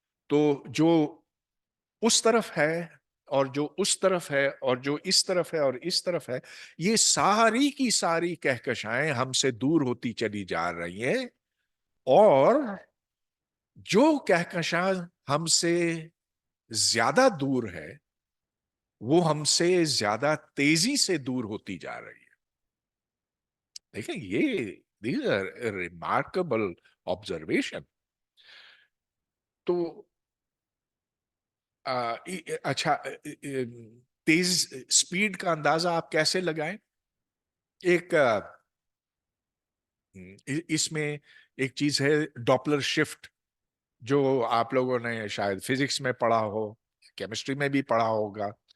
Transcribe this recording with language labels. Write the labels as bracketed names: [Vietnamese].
[Urdu] تو جو اس طرف ہے اور جو اس طرف ہے اور جو اس طرف ہے اور اس طرف ہے، یہ ساری کی ساری کہکشائیں ہم سے دور ہوتی چلی جا رہی ہیں، اور جو کہکشاں ہم سے زیادہ دور ہے وہ ہم سے زیادہ تیزی سے دور ہوتی جا رہی ہے. دیکھیں یہ [English] these are a remarkable observation. [Urdu] تو اچھا تیز سپیڈ کا اندازہ آپ کیسے لگائیں؟ ایک اس میں ایک چیز ہے ڈاپلر شفٹ، جو آپ لوگوں نے شاید فزکس میں پڑھا ہو، کیمسٹری میں بھی پڑھا ہوگا.